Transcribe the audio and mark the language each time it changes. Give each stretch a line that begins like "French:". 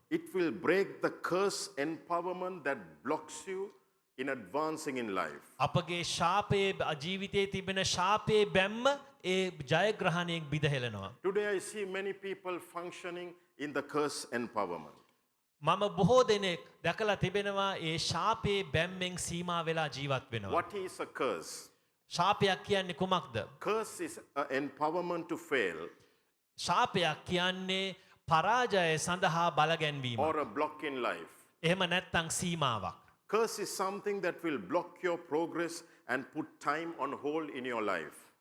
English: It will break the curse empowerment that blocks you in advancing in life.
Sinhala: අපගේ ශාපයේ ජීවිතයේ තිබෙන ශාපයේ බැම්ම ඒ ජයග්‍රහණයෙන් බිඳහෙලනවා.
English: Today I see many people functioning in the curse empowerment.
Sinhala: මම බොහෝ දෙනෙක් දැකලා තිබෙනවා ඒ ශාපයේ බැම්මෙන් සීමා වෙලා ජීවත් වෙනවා.
English: What is a curse?
Sinhala: ශාපයක් කියන්නේ කුමක්ද?
English: Curse is an empowerment to fail
Sinhala: ශාපයක් කියන්නේ පරාජය සඳහා බලගැන්වීම.
English: or a block in life.
Sinhala: එහෙම නැත්තං සීමාවක්.
English: Curse is something that will block your progress and put time on hold in your life.